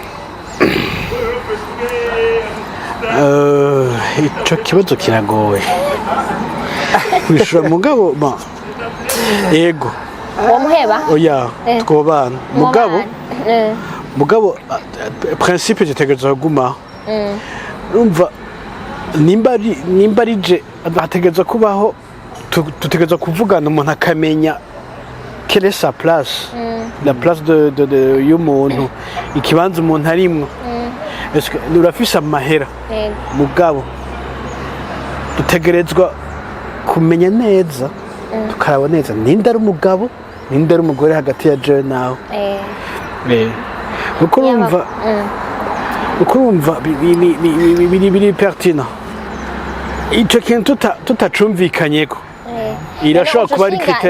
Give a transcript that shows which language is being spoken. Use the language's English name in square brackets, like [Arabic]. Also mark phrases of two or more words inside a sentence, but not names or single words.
[Rundi] ico kibazo kiragoye kwishura mugabo yego uwo muheba oya twobana mugabo principe zitegerezwa kuguma urumva nimba ari je hategerezwa kubaho tutegerezwa kuvugana umuntu akamenya [French] quelle est sa place la place de [Rundi] y'umuntu ikibanza umuntu arimwo urafise amahera mugabo dutegerezwa kumenya neza tukaraba neza ninde ari umugabo ninde ari umugore hagati ya je nawe uko urumva biri pertinent ico kintu tutacumvikanyeko irashobora kuba ari critère